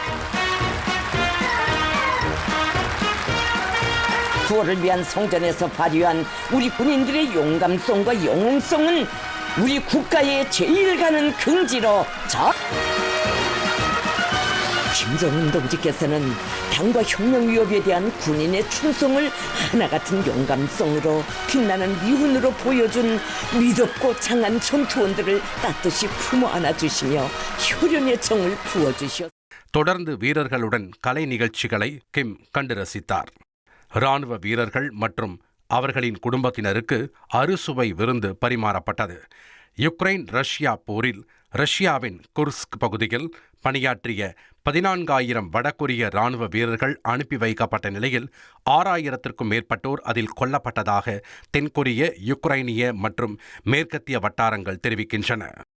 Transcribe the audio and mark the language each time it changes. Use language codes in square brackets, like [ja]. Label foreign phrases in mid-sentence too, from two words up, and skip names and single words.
[ko] 구호를 위한 성전에서 발휘한 우리 군인들의 용감성과 영웅성은 우리 국가의 제일 가는 긍지로 김정은 동지께서는 당과 혁명 위협에 대한 군인의 충성을 하나 같은 용감성으로 빛나는 미훈으로 보여준 믿었고 장한 전투원들을 따뜻이 품어 안아주시며 효련의 정을 부어주셨습니다. [ta] தொடர்ந்து வீரர்களுடன் கலை நிகழ்ச்சிகளை கிம் கண்டு ரசித்தார். இராணுவ வீரர்கள் மற்றும் அவர்களின் குடும்பத்தினருக்கு அறுசுவை விருந்து பரிமாறப்பட்டது. யுக்ரைன் ரஷ்யா போரில் ரஷ்யாவின் குர்ஸ்க் பகுதியில் பணியாற்றிய 14,000 வடகொரிய இராணுவ வீரர்கள் அனுப்பி வைக்கப்பட்ட நிலையில் 6,000க்கும் மேற்பட்டோர் அதில் கொல்லப்பட்டதாக தென்கொரிய, யுக்ரைனிய மற்றும் மேற்கத்திய வட்டாரங்கள் தெரிவிக்கின்றன.